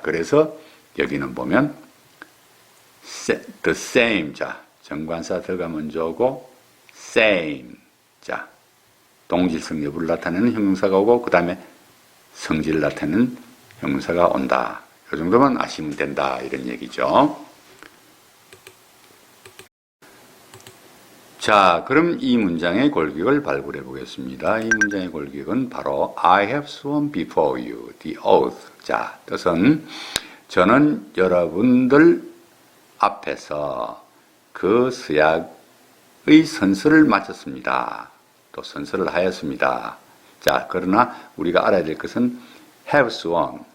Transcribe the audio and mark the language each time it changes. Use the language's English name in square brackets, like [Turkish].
[Korean] 그래서 여기는 보면 [English] the same, [Korean] 자, 정관사 들어가 먼저 오고 same, 자, 동질성 여부를 나타내는 형용사가 오고, 그 다음에 성질을 나타내는 형용사가 온다. 이 정도만 아시면 된다. 이런 얘기죠. 자, 그럼 이 문장의 골격을 발굴해 보겠습니다. 이 문장의 골격은 바로 [English] I have sworn before you the oath. [Korean] 자, 뜻은 저는 여러분들 앞에서 그 서약의 선서를 마쳤습니다. 또 선서를 하였습니다. 자, 그러나 우리가 알아야 될 것은 [English] have sworn.